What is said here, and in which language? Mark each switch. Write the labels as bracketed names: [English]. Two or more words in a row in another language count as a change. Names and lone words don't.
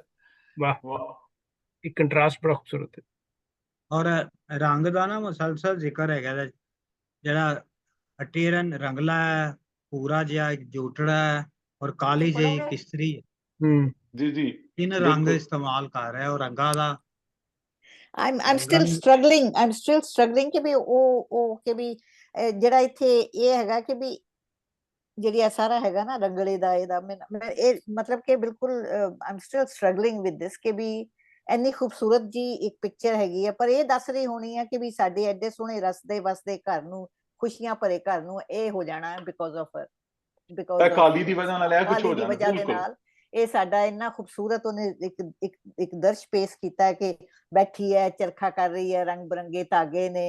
[Punjabi] ਵਾਹ, ਇੱਕ ਕੰਟਰਾਸਟ ਬੜਾ ਖੂਬਸੂਰਤ ਹੈ। ਔਰ ਰੰਗ ਦਾ ਨਾ ਮੁਸਲਸਲ ਜ਼ਿਕਰ ਹੈਗਾ, ਜਿਹੜਾ ਅਟੀਰਨ ਰੰਗਲਾ ਹੈ, ਭੂਰਾ ਜਿਹਾ ਜੂਠੜਾ ਹੈ ਔਰ ਕਾਲੀ ਜਿਹੀ ਕਿਸ਼ਤਰੀ ਹੈ। ਜੀ 3 ਰੰਗ ਇਸਤੇਮਾਲ ਕਰ ਰਿਹਾ ਉਹ ਰੰਗਾਂ ਦਾ। [English] I'm still struggling [Punjabi] ਕਿ ਵੀ ਉਹ ਕਿ ਵੀ ਜਿਹੜਾ ਇੱਥੇ ਇਹ ਹੈਗਾ ਕਿ ਵੀ ਜਿਹੜੀ ਇਹ ਸਾਰਾ ਹੈਗਾ ਨਾ ਰੰਗਲੇ ਦਾ ਇਹਦਾ ਮੈਂ ਇਹ ਮਤਲਬ ਕਿ ਬਿਲਕੁਲ [English] I'm still struggling with this [Punjabi] ਕਿ ਵੀ ਇੰਨੀ ਖੂਬਸੂਰਤ ਜੀ ਇੱਕ ਪਿਕਚਰ ਹੈਗੀ ਹੈ, ਪਰ ਇਹ ਦੱਸ ਰਹੀ ਹੋਣੀ ਹੈ ਕਿ ਵੀ ਸਾਡੇ ਐਡੇ ਸੋਹਣੇ ਰਸਦੇ ਵਸਦੇ ਘਰ ਨੂੰ, ਖੁਸ਼ੀਆਂ ਭਰੇ ਘਰ ਨੂੰ ਇਹ ਹੋ ਜਾਣਾ ਹੈ [English] because of [Punjabi] ਕਾਲੀ ਦੀ ਵਜ੍ਹਾ ਨਾਲ, ਕਾਲੀ ਦੀ ਵਜ੍ਹਾ ਦੇ ਨਾਲ ਇਹ ਸਾਡਾ ਇੰਨਾ ਖੂਬਸੂਰਤ ਉਹਨੇ ਇੱਕ ਦਰਸ਼ ਪੇਸ਼ ਕੀਤਾ ਕਿ ਬੈਠੀ ਹੈ, ਚਰਖਾ ਕਰ ਰਹੀ ਹੈ, ਰੰਗ ਬਰੰਗੇ ਧਾਗੇ ਨੇ।